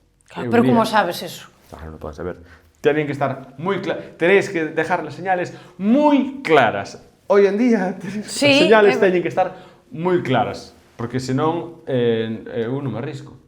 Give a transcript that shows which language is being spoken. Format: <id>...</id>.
<gl>Claro, pero como sabes eso? Claro, non podes saber.</gl> <es>Tienen que estar</es> <gl>moi claras.</gl> <es>Tenéis que dejar las señales</es> <gl>moi claras. Hoy en día, as señales teñen que estar moi claras. Porque senón, eu non me arrisco.</gl>